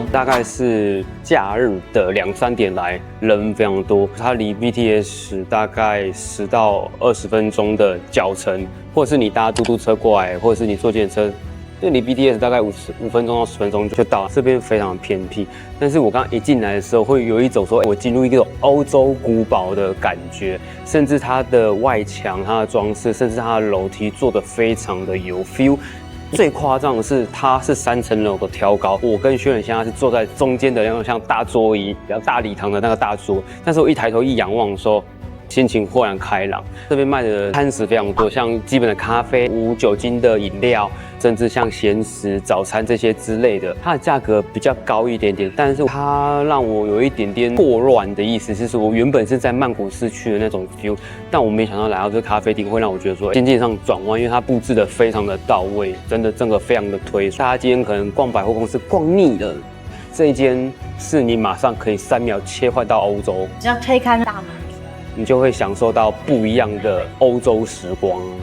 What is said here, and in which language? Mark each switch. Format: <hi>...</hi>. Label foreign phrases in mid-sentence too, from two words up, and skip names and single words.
<zh>大概是假日的2、3點來，人非常多。它離 BTS 大概10到20分鐘的腳程，或者是你搭嘟嘟車過來，或者是你坐電車，就離 BTS 大概5分鐘到10分鐘就到了。這邊非常偏僻，但是我剛剛一進來的時候，會有一種說，我進入一個歐洲古堡的感覺，甚至它的外牆、它的裝飾，甚至它的樓梯做得非常的有 feel。最誇張的是，它是3層樓的挑高。我跟軒仁現在是坐在中間的那種像大桌椅、比較大禮堂的那個大桌。但是我一抬頭一仰望的時候，心情豁然開朗。這邊賣的餐食非常多，像基本的咖啡、無酒精的飲料，甚至像鹹食、早餐這些之類的。它的價格比較高一點點，但是它讓我有一點點錯亂的意思，是說我原本是在曼谷市區的那種 feel，但我沒想到來到這個咖啡廳會讓我覺得說漸漸上轉彎，因為它布置的非常的到位，真的非常的推。大家今天可能逛百貨公司逛膩了，這一間是你馬上可以3秒切換到歐洲，只要推開大門，你就會享受到不一樣的歐洲時光。</zh>